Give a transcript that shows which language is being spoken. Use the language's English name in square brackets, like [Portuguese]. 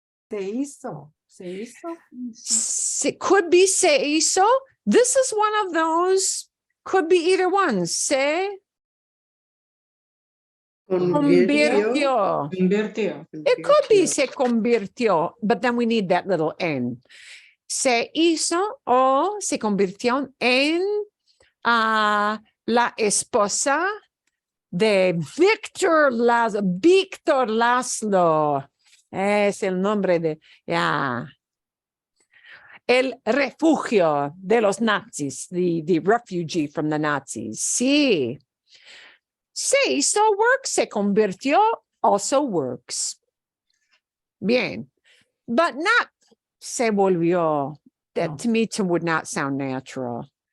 [Spanish] Se hizo. Se hizo. [English] Could be [Spanish] se hizo. [English] This is one of those. Could be either one. [Spanish] Se convirtió. Convirtió. [English] It could be [Spanish] se convirtió, [English] but then we need that little N. [Spanish] Se hizo o se convirtió en la esposa de Víctor Laszlo. Es el nombre de, yeah. El refugio de los nazis, [English] the refugee from the Nazis. [Spanish] Sí. Se hizo [English] works, [Spanish] se convirtió [English] also works. Bien. But not [Spanish] se volvió. [English] That No. to me would not sound natural.